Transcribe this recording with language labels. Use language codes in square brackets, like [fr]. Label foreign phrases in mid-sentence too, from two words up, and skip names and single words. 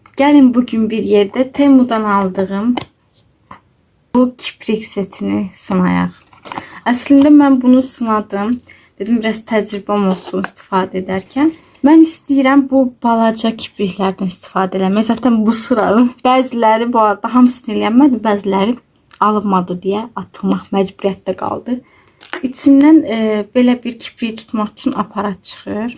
[tr] Gelin bugün bir yerde Temu'dan aldığım bu kiprik setini sınayaq. Aslında ben bunu sınadım. [az] Dedim biraz təcrübəm olsun istifadə edərkən. Mən istəyirəm bu balaca kipriklərdən istifadə eləmək. Zaten bu sıranın bəziləri bu arada hamısını eləyənmədi, bəziləri alınmadı deyə atılmaq məcburiyyətdə qaldı. İçindən belə bir kipriyi tutmaq üçün aparat çıxır.